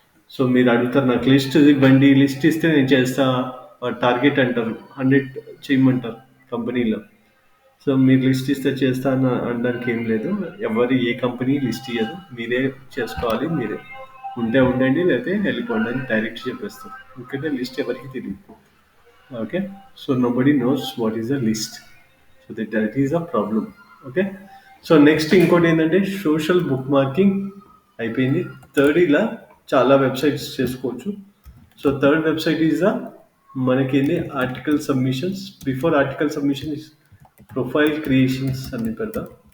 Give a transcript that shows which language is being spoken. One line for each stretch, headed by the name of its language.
Telugu: So మీరు అడుగుతారు నాకు లిస్ట్ ఇవ్వండి, లిస్ట్ ఇస్తే నేను చేస్తా, టార్గెట్ అంటారు, 100 చేయమంటారు కంపెనీలో. సో మీరు లిస్ట్ ఇస్తే చేస్తా అనడానికి ఏం లేదు. ఎవరు ఏ కంపెనీ లిస్ట్ ఇయ్యదు, మీరే చేసుకోవాలి. మీరే ఉంటే ఉండండి, లేకపోతే వెళ్ళిపోండి అని డైరెక్ట్ చెప్పేస్తారు. ఎందుకంటే లిస్ట్ ఎవరికి తెలియదు.
English: Okay, so nobody knows what is a list, so that is a problem.
Telugu: Okay, so next ఇంకోటి ఏంటంటే సోషల్ బుక్ మార్కింగ్ అయిపోయింది. థర్డ్ ఇలా చాలా వెబ్సైట్స్ చేసుకోవచ్చు. So third website is మనకేంది article submissions.
English: before article submission is profile creations
Telugu: అని పెడతా.